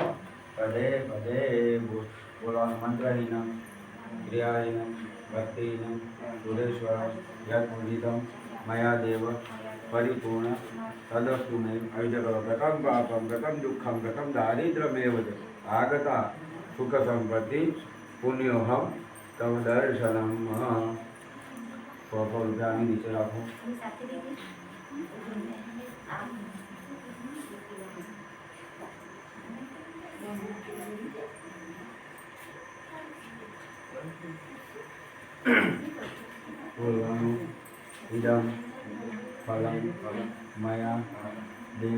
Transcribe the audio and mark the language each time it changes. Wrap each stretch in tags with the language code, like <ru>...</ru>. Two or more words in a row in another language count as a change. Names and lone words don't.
<sa>पदे पदे बोलान् मन्त्रहीनं क्रियाहीनं भक्तिहीनं सुरेश्वरं यत्पूजितं मया देव परिपूर्ण तदस्तु मे अविजकरो गतं पापं गतं दुःखं गतं दारिद्र्यमेव च आगता सुखसम्पत्ति पुण्योऽहं तव दर्शनं 100</sa> <gu>રૂપિયાની નીચે રાખો</gu> <sa>બોલવાનું इदम फलं मया देव</sa>